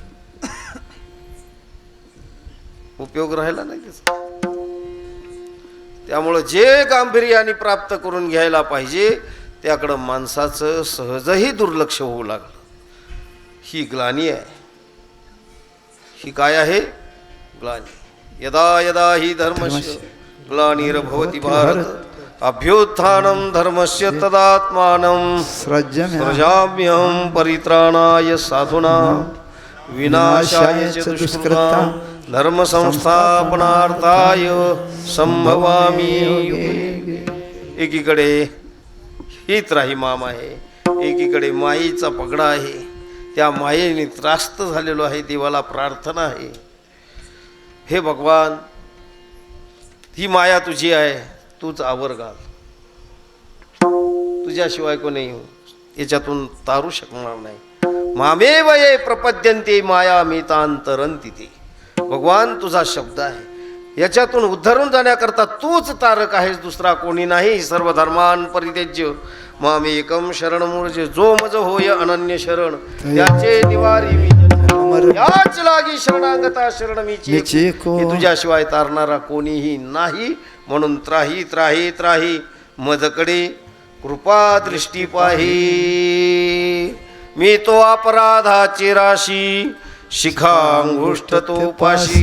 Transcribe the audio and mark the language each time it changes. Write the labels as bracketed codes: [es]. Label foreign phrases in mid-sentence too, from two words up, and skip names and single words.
[mr] उपयोग राहिला नाही त्याचा. त्यामुळं जे गांभीर्याने प्राप्त करून घ्यायला पाहिजे त्याकडं माणसाचं सहजही दुर्लक्ष होऊ लागलं. ही ग्लानी आहे. ही काय आहे? ग्लानी. [sa] यदा यदा ही धर्मस्य ग्लानिर्भवति भारत अभ्युत्थानं धर्मस्य तदात्मानं सृजाम्यहं परित्राणाय साधूनां विनाशाय च दुष्कृतां धर्म संस्थापनार्थाय संभवामि युगे. [mr] एकीकडे ही त्राहिमाम आहे, एकीकडे मायेचा पगडा आहे. त्या मायेने त्रास्त झालेलो आहे. देवाला प्रार्थना आहे, हे भगवान, ही माया तुझी आहे, तूच आवर घाल. तुझ्याशिवाय कोणी याच्यातून तारू शकणार नाही. [sa] मामेव ये प्रपद्यन्ते माया मेतांतरंती ते. [mr] भगवान तुझा शब्द आहे, याच्यातून उद्धरून जाण्याकरता तूच तारक आहेस, दुसरा कोणी नाही. [sa] सर्व धर्मान परित्यज्य मामेकम शरणमुर्ज. [mr] जो मज होय अनन्य शरण, त्याचे निवारी मी. याच लागी शरणागता शरण मीची. मीची को. की तुझ्याशिवाय तारणारा कोणीही नाही. म्हणून त्राही त्राही त्राही मजकडे कृपा दृष्टी पाही. मी तो अपराधाची राशी, शिखांगुष्ट तो पाशी.